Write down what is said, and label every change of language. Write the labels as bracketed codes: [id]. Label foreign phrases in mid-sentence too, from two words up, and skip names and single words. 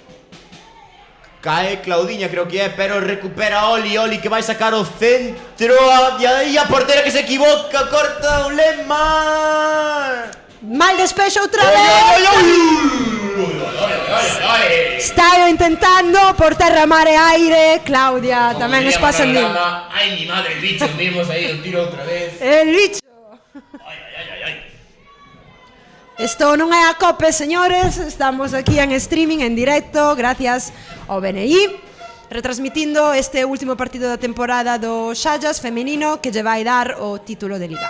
[gl] Cae Claudiña, creo que é, pero recupera Oli, que vai sacar o centro. E aí a portera que se equivoca, corta o Lema. Mal despexo outra vez. Está intentando por terra, mar e aire. Claudia, tamén es pasandín. [es] Ai, mi madre, el bicho, [gl] vimos aí o tiro outra vez. [es] El bicho. [gl] Isto non é a COPE, señores. Estamos aquí en streaming, en directo, gracias ao BNI, retransmitindo este último partido da temporada do Xallas femenino que lle vai dar o título de Liga.